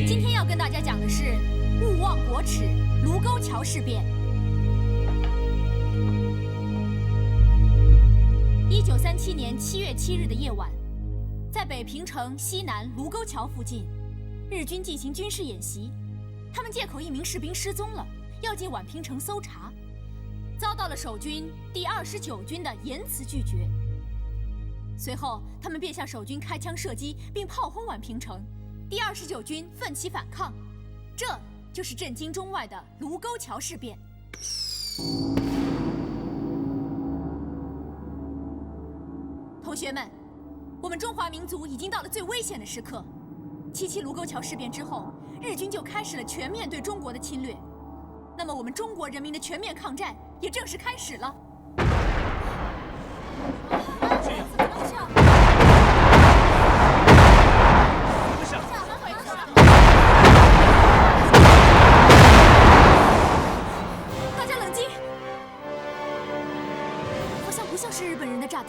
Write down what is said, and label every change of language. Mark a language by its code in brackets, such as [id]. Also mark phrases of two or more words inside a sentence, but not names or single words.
[zh] 今天要跟大家讲的是勿忘国耻卢沟桥事变。1937年7月7日的夜晚，在北平城西南卢沟桥附近，日军进行軍事演習。他們借口一名士兵失蹤了，要進宛平城搜查，遭到了守軍第29軍的嚴詞拒絕。隨後，他們便向守軍開槍射擊，並炮轟宛平城。第29軍奮起反抗，這就是震驚中外的盧溝橋事變。同學們，我們中華民族已經到了最危險的時刻。77盧溝橋事變之後，日軍就開始了全面對中國的侵略。那麼，我們中國人民的全面抗戰也正式開始了。大家冷静，好像不像是日本人的炸弹。